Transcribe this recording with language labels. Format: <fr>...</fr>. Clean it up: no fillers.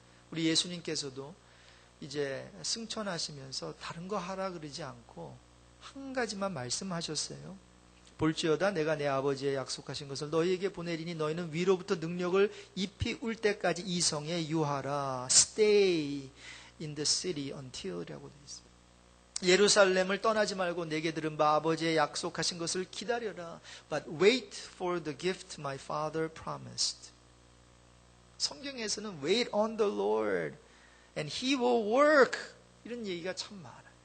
<ko>우리 예수님께서도 이제 승천하시면서 다른 거 하라 그러지 않고 한 가지만 말씀하셨어요. 볼지어다 내가 내 아버지의 약속하신 것을 너희에게 보내리니 너희는 위로부터 능력을 잎이 울 때까지 이 성에 유하라.</ko> <en>Stay in the city until</en> <ko>라고 되어 있습니다. 예루살렘을 떠나지 말고 내게 들은 바 아버지의 약속하신 것을 기다려라.</ko> <en>But wait for the gift my father promised.</en> <ko>성경에서는</ko> <en>wait on the Lord and he will work,</en> <ko>이런 얘기가 참 많아요.</ko>